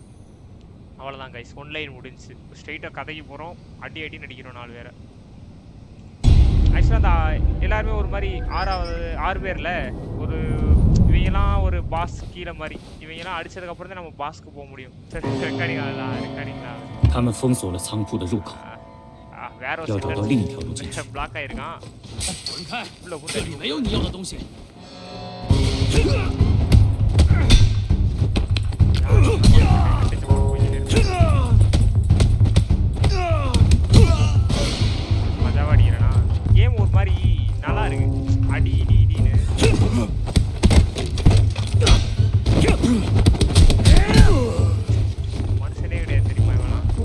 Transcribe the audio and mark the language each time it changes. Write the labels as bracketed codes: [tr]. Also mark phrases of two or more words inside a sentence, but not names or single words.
[ta] அவ்வளோதான் கைஸ், ஒன்லைன் முடிஞ்சு ஸ்ட்ரெயிட்டாக கதைக்கு போகிறோம். அடி நடிக்கிறோம் 4 பேரை. ஆக்சுவலாக அந்த எல்லாருமே ஒரு மாதிரி 6 பேரில் ஒரு இவங்கெல்லாம் ஒரு பாஸ் கீழே மாதிரி, இவங்கெல்லாம் அடிச்சதுக்கப்புறம் தான் நம்ம பாஸ்க்கு போக முடியும். ரெக்கார்டிங்களா [zh] 他们封锁了仓库的入口， [ta] வேற [zh] 要找到另一条路进去。 [ta] பிளாக் ஆயிருக்கான். [zh] 滚开！这里没有你要的东西。 [ta] மஜாவா அடிக்கிறேனா? கேம் ஒரு மாதிரி நல்லா இருக்கு. அடி இடின்னு மனுஷனே கிடையாது தெரியுமா இவனா?